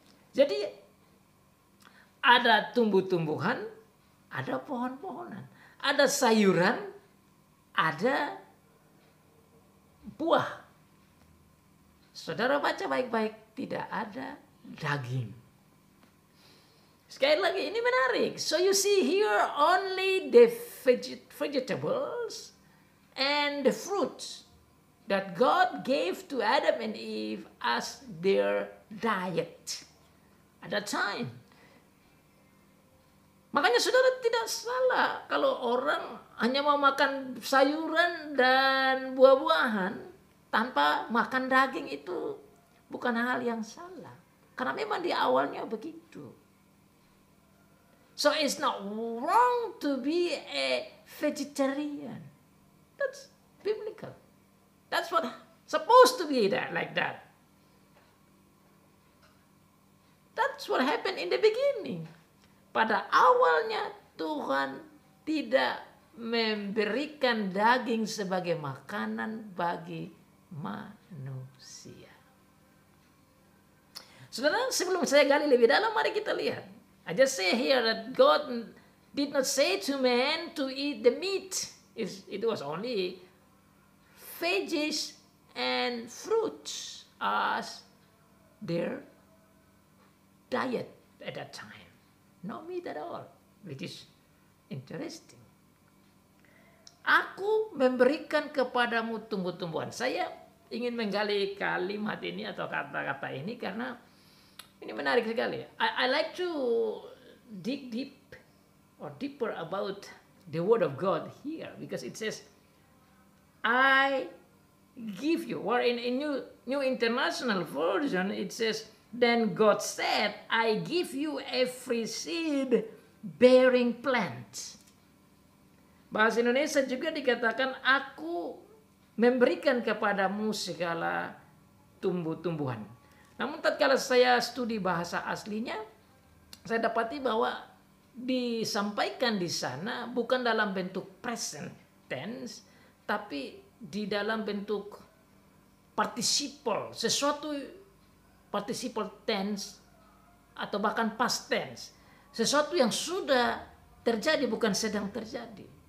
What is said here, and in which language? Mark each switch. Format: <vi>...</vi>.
<id>Jadi ada tumbuh-tumbuhan, ada pohon-pohonan. Ada sayuran, ada buah. Saudara baca baik-baik, tidak ada daging. Sekali lagi, ini menarik.</id> <en>So you see here only the vegetables and the fruits that God gave to Adam and Eve as their diet at that time.</en> <id>Makanya saudara tidak salah kalau orang hanya mau makan sayuran dan buah-buahan tanpa makan daging, itu bukan hal yang salah. Karena memang di awalnya begitu.</id> <en>So it's not wrong to be a vegetarian. That's biblical. That's what supposed to be like that. That's what happened in the beginning.</en> <id>Pada awalnya Tuhan tidak memberikan daging sebagai makanan bagi manusia. Saudara, sebelum saya gali lebih dalam, mari kita lihat.</id> <en>I just say here that God did not say to man to eat the meat. It was only veggies and fruits as their diet at that time. No meat at all, which is interesting.</en> <id>Aku memberikan kepadamu tumbuh-tumbuhan. Saya ingin menggali kalimat ini atau kata-kata ini karena ini menarik sekali.</id> <en>I like to dig deep or deeper about the word of God here, because it says, I give you, or in New International Version it says, then God said, I give you every seed bearing plant.</en> <id>Bahasa Indonesia juga dikatakan, aku memberikan kepadamu segala tumbuh-tumbuhan. Namun tatkala saya studi bahasa aslinya, saya dapati bahwa disampaikan di sana bukan dalam bentuk present tense, tapi di dalam bentuk participle, sesuatu participle tense atau bahkan past tense, sesuatu yang sudah terjadi bukan sedang terjadi.</id>